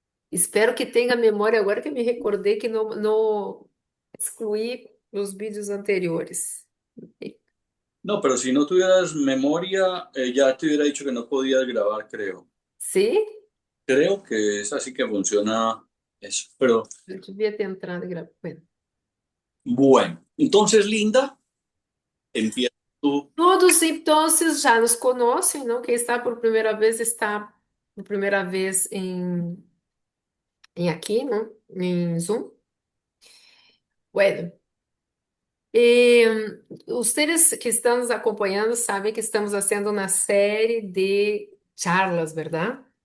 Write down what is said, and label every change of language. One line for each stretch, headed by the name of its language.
Portuguese: Espero que tenha memória agora que eu me recordei que não excluí os vídeos anteriores.
Spanish: No, pero si no tuvieras memoria, ya te hubiera dicho que no podías grabar, creo. ¿Sí? Creo que es así que funciona eso. Pero
Portuguese: Eu devia ter entrado e gravado.
Spanish: Bueno. bueno, entonces, Linda, empieza tú.
Portuguese: Todos, então, já nos conhecem, não? Quem está por primeira vez está por primeira vez em aqui, não? Em Zoom.
Spanish: Bueno, ustedes
Portuguese: que estão nos acompanhando sabem que estamos fazendo uma série de charlas, verdade?